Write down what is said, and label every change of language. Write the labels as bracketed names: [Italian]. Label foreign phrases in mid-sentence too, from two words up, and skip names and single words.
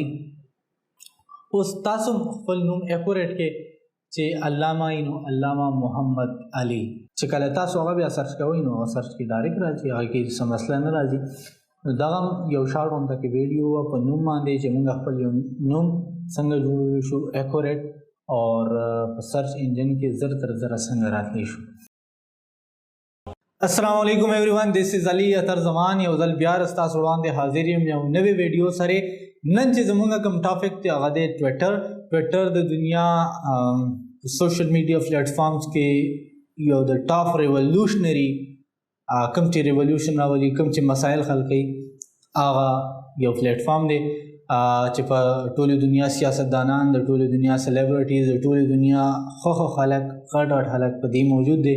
[Pashto] اوس تاسو خپل نوم ایکوریټ کې چې علامه ای نو علامه محمد علی، چې کله تاسو هغه بیا سرچ کوئ نو هغه سرچ کې ډایرکټ راځي، هغه کې څه مسله نه راځي. دغه یو شارټ منتقی ویډیو په نوم باندې چې موږ خپل یو نوم څنګه جوړولی شو [English] accurate or [Pashto] په [English] search engine [Pashto] کې زر تر زره څنګه راتلی شو. [Arabic] السلام علیکم [English] everyone, this is علی اطهر زمان. [Pashto] یو ځل بیا ستاسو وړاندې حاضر یم یو نوې ویډیو سره. نن چې زموږ کوم ټاپک دی هغه دی ټویټر د دنیا [English] social media platforms [Pashto] کې یو د [English] top revolutionary [Pashto] کوم چې ریولوشن راولي، کوم چې مسایل حل کوي، هغه یو پلیټ فارم دی چې په ټولې دنیا سیاستدانان، د ټولې دنیا سلیبریټیز، د ټولې دنیا خو خلک غټ خلک په دې موجود دی.